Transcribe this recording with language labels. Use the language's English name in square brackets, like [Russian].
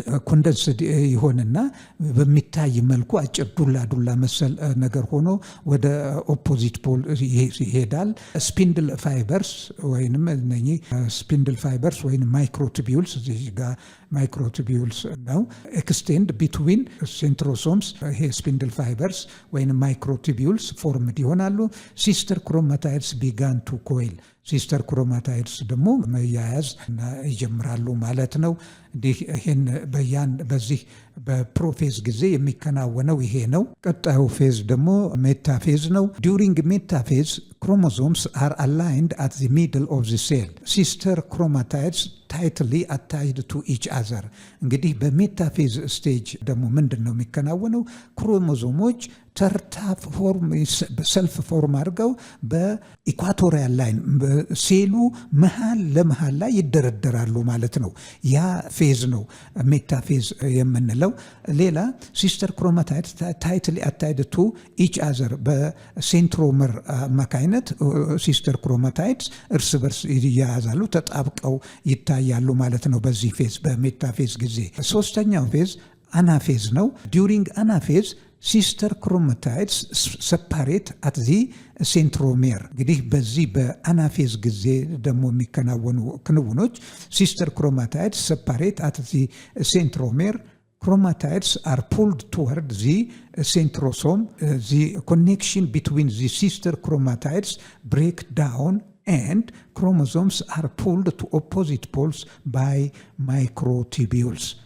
[Amharic] ኮንደንስድ ይሆንና በሚታይ መልኩ አጭር ዱላ መሰል ነገር ሆኖ ወደ ኦፖዚት ፖል ይሄዳል። ስፒንድል ፋይበርስ ወይንም እነኚህ ስፒንድል ፋይበርስ ወይንም ማይክሮቱቢዩልስ እዚህ ጋር ማይክሮቱቢዩልስ ነው ኤክስቴንድ ቢትዊን ሴንትሮሶምስ ይሄ ስፒንድል ፋይበርስ ወይም ማይክሮቱቢዩልስ ፎርምድ ይሆናሉ። ሲስተር ክሮማታይድስ ቢጋን ቱ ኮይል ሲስተር ክሮማታይድስ ደግሞ መያያዝ ይጀምራሉ ማለት ነው። ይህን በዚህ በፕሮፌዝ ጊዜ የሚከናወነው ይሄ ነው። ቀጣዩ ፌዝ ደግሞ ሜታፌዝ ነው። ዱሪንግ ሜታፌዝ [English] chromosomes are aligned at the middle of the cell. Sister chromatids tightly attached to each other. [Amharic] እንግዲህ በሜታፌዝ ስቴጅ ደግሞ ምንድን ነው የሚከናወነው? ክሮሞዞሞች ተርታ ሰልፍ ፎርም አድርገው በኢኳቶሪያል ላይን በሴሉ መሃል ለመሃል ላይ ይደረደራሉ ማለት ነው። ያ ፌዝ ነው ሜታፌዝ የምንለው። ሌላ ሲስተር ክሮማታይድ ታይትሊ አታይድ ቱ ኢች አዘር በሴንትሮመር አማካይነት ሲስተር ክሮማታይድስ እርስ በርስ ይያያዛሉ፣ ተጣብቀው ይታያሉ ማለት ነው በዚህ ፌዝ በሜታፌዝ ጊዜ። ሶስተኛው ፌዝ አናፌዝ ነው። ዱሪንግ አናፌዝ ሲስተር ክሮማታይድስ ሰፓሬት አት ዚ ሴንትሮሜር። እንግዲህ በዚህ በአናፌዝ ጊዜ ደግሞ የሚከናወኑ ክንውኖች ሲስተር ክሮማታይድስ ሰፓሬት አት ዚ ሴንትሮሜር [English] chromatids are pulled toward the centrosome. The connection between the sister chromatids break down and chromosomes are pulled to opposite poles by microtubules.